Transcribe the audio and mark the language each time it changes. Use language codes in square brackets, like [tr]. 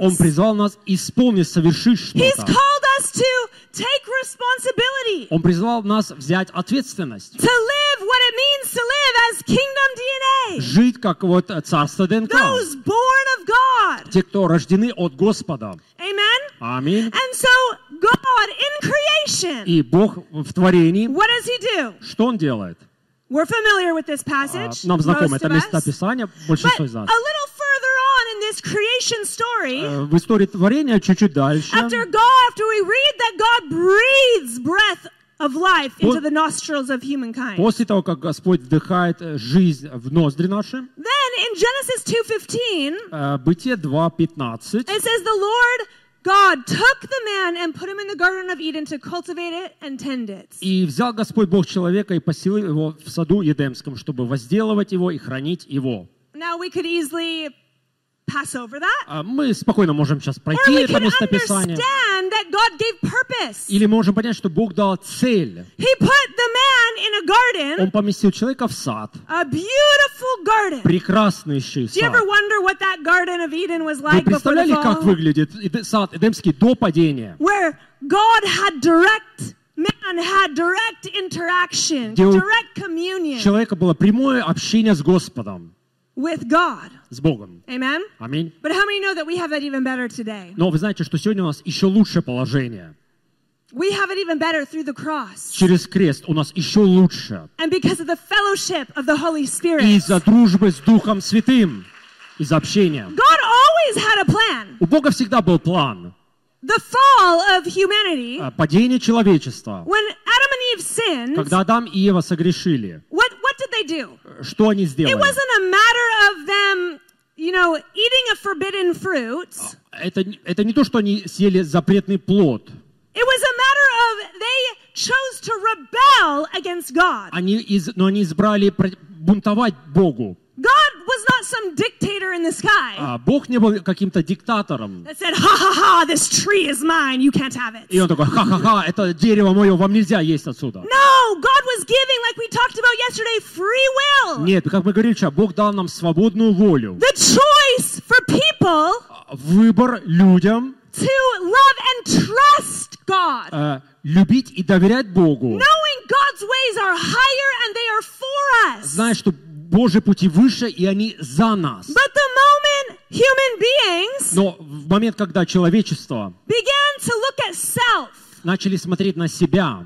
[ru] Он призвал нас исполнить, совершить что-то. [en] He's called us to take responsibility. [ru] Он призвал нас взять ответственность. [en] To live what it means to live as kingdom DNA. [ru] Жить как вот царство ДНК. [en] Those born of God. [ru] Те, кто рождены от Господа. [en] Amen. [ru] Аминь. [en] And so God in creation. [ru] И Бог в творении. [en] What does He do? [ru] Что Он делает? [en] We're familiar with this passage. [ru] Нам знакомо это место Писания, большинство из нас. [en] A little further on in this creation story. [ru] В истории творения чуть-чуть дальше. [en] After God, after we read that God breathes breath of life into the nostrils of humankind. [ru] После того, как Господь вдыхает жизнь в ноздри наши. [en] Then in Genesis 2:15. [ru] Бытие 2:15. [en] It says the Lord God took the man and put him in the Garden of Eden to cultivate it and tend it. [ru] И взял Господь Бог человека и поселил его в саду Едемском, чтобы возделывать его и хранить его. [en] Now we could easily pass over that. [ru] Мы спокойно можем сейчас пройти [en] or [ru] это местописание. [en] Understand that God gave purpose. [ru] Или можем понять, что Бог дал цель. [en] He put the man in a garden. [ru] Он поместил человека в сад. [en] A beautiful garden. [ru] Прекраснейший сад. [en] Do you ever wonder what that Garden of Eden was like before the fall? [ru] Вы представляли, как выглядит сад Эдемский до падения? [en] Where God had direct Man had direct interaction, direct communion. [ru] Человека было прямое общение с Господом. [en] With God. [ru] С Богом. [en] Amen. Amen. But how many know that we have it even better today? [ru] Но вы знаете, что сегодня у нас еще лучшее положение. [en] We have it even better through the cross. [ru] Через крест у нас еще лучше. [en] And because of the fellowship of the Holy Spirit. [ru] И из-за дружбы с Духом Святым, из-за общения. [en] God always had a plan. [ru] У Бога всегда был план. [en] The fall of humanity. [ru] Падение человечества. [en] When Adam and Eve sinned. [ru] Когда Адам и Ева согрешили. [en] What did they do? [ru] Что они сделали? [en] It wasn't a matter of them, you know, eating a forbidden fruit. [ru] Это не то, что они съели запретный плод. [en] It was a matter of they chose to rebel against God. [ru] Они избрали бунтовать Богу. [en] God was not some dictator in the sky. [ru] Бог не был каким-то диктатором. [en] That said, ha ha ha, this tree is mine, you can't have it. [ru] И он такой, ха ха ха, это дерево мое, вам нельзя есть отсюда. [en] No, God was giving, like we talked about yesterday, free will. [ru] Нет, как мы говорили вчера, Бог дал нам свободную волю. [en] The choice for people. [ru] Выбор людям. [en] To love and trust God. [ru] Любить и доверять Богу. [en] Knowing God's ways are higher and they are for us. [ru] Знаешь, что Божьи пути выше, и они за нас. [en] But the moment human beings. [ru] Но в момент, когда человечество. [en] Began to look at self. [ru] Начали смотреть на себя.